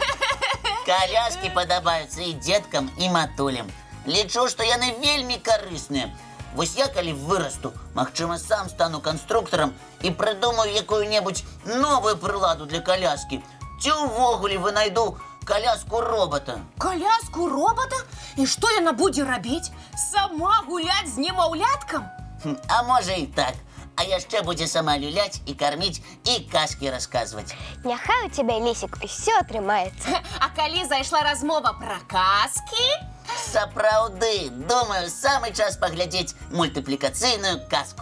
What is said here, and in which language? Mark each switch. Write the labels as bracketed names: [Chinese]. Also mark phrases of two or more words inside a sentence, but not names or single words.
[Belarusian] Каляскі падабаюцца і дзеткам, і матулям. Лічу, што яны вельмі карысныя. Вось я, калі вырасту, магчыма, сам стану канструктарам і прыдумаю якую-небудзь новую прыладу для каляскі. Ці ўвогуле вынайду коляску-робота. Коляску-робота? І што яна будзе рабіць? Сама гуляць з немаўляткам? А можа і так. А яшчэ будзе сама люляць і карміць, і казкі расказваць. Няхай у цябе, Лесік, усё атрымаецца. А калі зайшла размова пра казкі? Сапраўды, думаю, самы час паглядзець мультыплікацыйную казку.